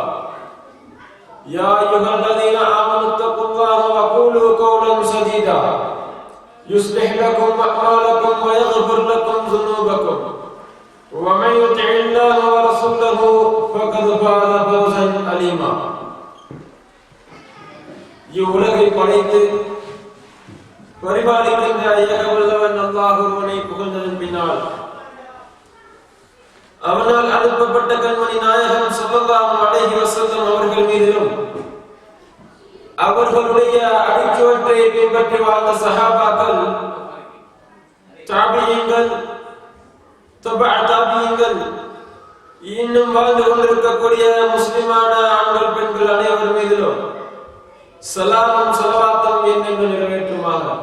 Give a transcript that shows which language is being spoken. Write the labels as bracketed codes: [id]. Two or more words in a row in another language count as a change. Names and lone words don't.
[ar] يا أيها الذين آمنوا اتقوا الله وقولوا قولا سديدا يصلح لكم أعمالكم ويغفر لكم ذنوبكم ومن يطع الله ورسوله فقد فاز فوزا عظيما. [ta] இவ்வுலகை படைத்து பரிபாலிக்கின்ற ஏக வல்லவன் அல்லாஹ் ஒருவனை புகழ்ந்ததன் பின்னால் அவனால் அனுப்பப்பட்ட கண்மணி நாயகம் [ar] صلى الله عليه وسلم [ta] அவர்கள் மீதிலும் அவர்களுடைய அடிச்சுவற்றை பின்பற்றி வாழ்ந்த சஹாபாக்கள், தாபியீன்கள், தபஅ தாபியீன்கள், இன்னும் வாழ்ந்து கொண்டிருக்கக்கூடிய முஸ்லிமான ஆண்கள் பெண்கள் அனைவர் மீதிலும் சலாமும் ஸலவாத்தும் என்னென்று நிறைவேற்றுமாக.